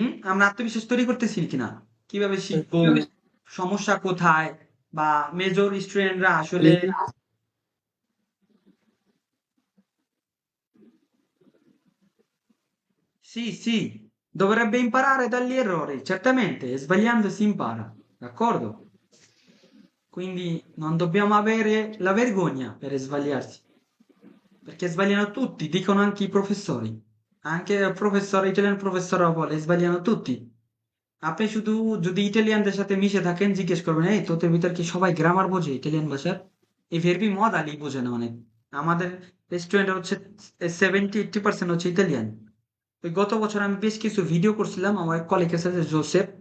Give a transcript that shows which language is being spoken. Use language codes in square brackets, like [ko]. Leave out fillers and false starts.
[bn] আমরা আত্মবিশ্বাস তৈরি করতেছি কিনা, কিভাবে শিখবো, সমস্যা কোথায়, বা মেজর স্টুডেন্টরা আসলে [it] sì, sì, dovrebbe imparare dagli errori, certamente, sbagliando si impara, d'accordo? Quindi non dobbiamo avere la vergogna per sbagliarsi, perché sbagliano tutti, dicono anche i professori, anche il professore italiano, il professore vuole, sbagliano tutti। [bn] আপনি শুধু যদি ইটালিয়ানদের সাথে মিশে থাকেন, জিজ্ঞেস করবেন এই তোদের ভিতর কি সবাই গ্রামার বোঝে ইটালিয়ান ভাষার? এই ভেরবি মদালি বোঝে না অনেক। আমাদের রেস্টুরেন্টে হচ্ছে 70-80% হচ্ছে ইতালিয়ান। ওই গত বছর আমি বেশ কিছু ভিডিও করছিলাম, আমার এক কলিগের সাথে, জোসেফ।